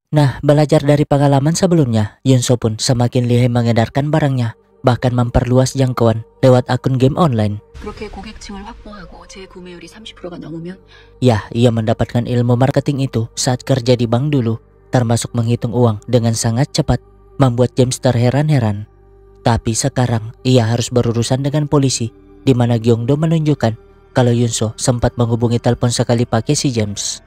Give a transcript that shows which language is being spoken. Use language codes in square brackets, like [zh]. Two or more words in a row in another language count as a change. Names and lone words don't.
[id] Nah, belajar dari pengalaman sebelumnya, Yunso pun semakin lihai mengedarkan barangnya, bahkan memperluas jangkauan lewat akun [en] game online. [ko] 그렇게 고객층을 확보하고 재구매율이 30%가 넘으면 [id] Ya, ia mendapatkan ilmu marketing itu saat kerja di bank dulu, termasuk menghitung uang dengan sangat cepat, membuat James terheran-heran. Tapi sekarang, ia harus berurusan dengan polisi, di mana Gyeongdo menunjukkan kalau Yunso sempat menghubungi telepon sekali pakai si James.